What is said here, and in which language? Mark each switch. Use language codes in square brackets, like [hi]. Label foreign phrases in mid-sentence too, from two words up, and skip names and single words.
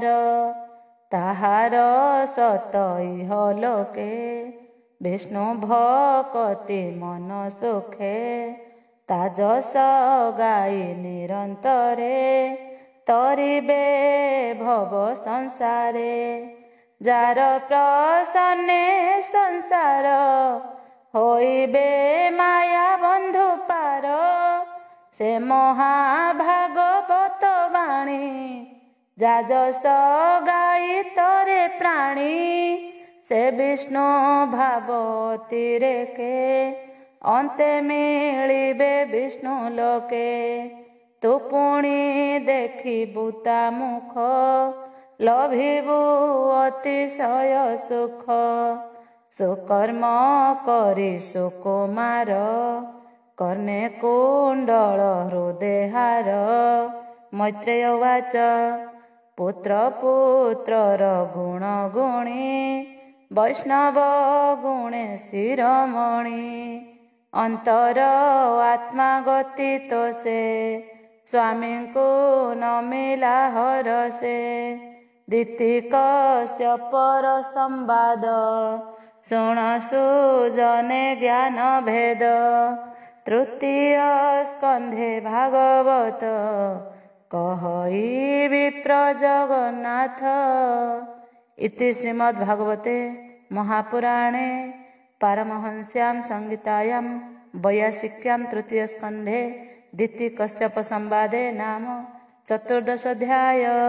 [or] ତାହାର ସତ ଇହ ଲୋକେ ବିଷ୍ଣୁ ଭକ୍ତି ମନ ସୁଖେ ତାଜସ ଗାଇ ନିରନ୍ତରେ ତରିବେ ଭବ ସଂସାରେ ଯାର ପ୍ରସନ୍ନେ ସଂସାର ହୋଇବେ ମାୟା ବନ୍ଧୁ ପାର ସେ ମହାଭାଗବତ ବାଣୀ ଯାଜସ ଗାଇ ତୋରେ ପ୍ରାଣୀ ସେ ବିଷ୍ଣୁ ଭାବତୀ ରେକେ ଅନ୍ତେ ମିଳିବେ ବିଷ୍ଣୁ ଲୋକେ ତୁ ପୁଣୀ ଦେଖିବୁ ତା ମୁଖ ଲଭିବୁ ଅତିଶୟ ସୁଖ ସୁକର୍ମ କରୀ ସୁକୁମାର କର୍ଣ୍ଣେ କୁଣ୍ଡଳ ହୃଦୟହାର [sa] मैत्रेय उवाच [or] ପୁତ୍ର ପୁତ୍ରର ଗୁଣ ଗୁଣୀ ବୈଷ୍ଣବ ଗୁଣେ ଶିରୋମଣି ଅନ୍ତର ଆତ୍ମା ଗତି ତୋ ସେ ସ୍ୱାମୀ କୋ ନ ମିଳା ହର ସେ ଦିତିକ ପର ସମ୍ବାଦ ଶୁଣ ସୁଜନେ ଜ୍ଞାନ ଭେଦ ତୃତୀୟ ସ୍କନ୍ଧେ ଭାଗବତ କହଇ ବିପ୍ର ଜଗନ୍ନାଥ [sa] इति श्रीमद्भागवते महापुराणे पारमहंस्यां संहितायां वैयासिक्यां तृतीय स्कंधे दितिकश्यप संवादे नाम 14 अध्याय।